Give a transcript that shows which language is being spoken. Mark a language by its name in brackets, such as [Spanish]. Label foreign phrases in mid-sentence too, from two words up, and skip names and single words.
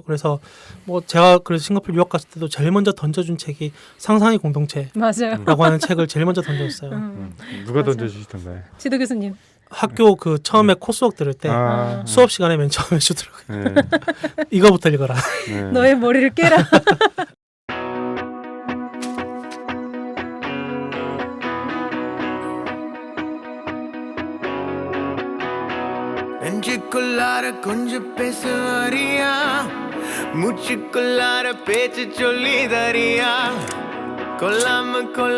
[Korean] 그래서 뭐 제가 그래서 싱가포르 유학 갔을 때도 제일 먼저 던져준 책이 상상의 공동체라고 맞아요. 하는 책을 제일 먼저 던졌어요. 누가 맞아. 던져주시던가요? 지도 교수님. 학교 그 처음에 코스웍 들을 때 아, 수업 시간에 맨 처음에 주더라고요. 네, 이거부터 읽어라. 네. 너의 머리를 깨라. [Tamil] நெஞ்சுக்குள்ளார கொஞ்சம் பேச வரியா மூச்சுக்குள்ளார பேச்சு சொல்லி தரியா கொல்லாம கொல்ல